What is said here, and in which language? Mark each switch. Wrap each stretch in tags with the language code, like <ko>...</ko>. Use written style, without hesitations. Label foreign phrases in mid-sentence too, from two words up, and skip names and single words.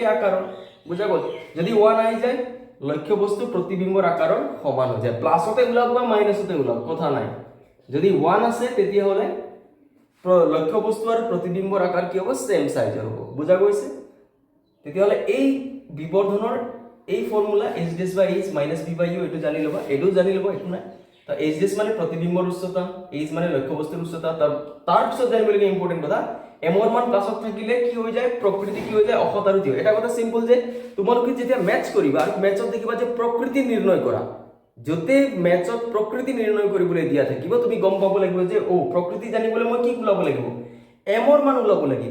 <as>আকাৰৰ বুজা গল যদি 1 আহি যায় লক্ষ্য বস্তু প্ৰতিবিম্বৰ আকাৰৰ সমান হৈ যায় প্লাসতে ওলাব বা মাইনাসতে ওলাব কথা নাই যদি 1 আছে তেতিয়া হলে লক্ষ্য বস্তু আৰু প্ৰতিবিম্বৰ আকাৰ কি হ'ব</as> <en>same size</en> <as>হ'ব বুজা গৈছে তেতিয়া হলে এই বিবৰ্ধনৰ এই ফৰ্মুলা</as> <en>h dash by h - v by u</en> <as>এটো জানি লবা একো নাই তো এইচডিএছ মানে প্ৰতিবিম্বৰ উচ্চতা, এইচ মানে লক্ষ্যবস্তুৰ উচ্চতা। তাৰ পিছত জানিবলগীয়া ইম্পৰ্টেণ্ট কথা, এমৰ মান প্লাছত থাকিলে কি হৈ যায়, প্ৰকৃতি কি হৈ যায়, অসৎ আৰু থিয়। এটা কথা চিম্পল যে তোমালোকে যেতিয়া মেথছ কৰিবা আৰু মেথছত দেখিবা যে প্ৰকৃতি নিৰ্ণয় কৰা, য'তে মেথছত প্ৰকৃতি নিৰ্ণয় কৰিবলৈ দিয়া থাকিব, তুমি গম পাব লাগিব যে প্ৰকৃতি জানিবলৈ মই কি ওলাব লাগিব, এমৰ মান ওলাব লাগিব।</as>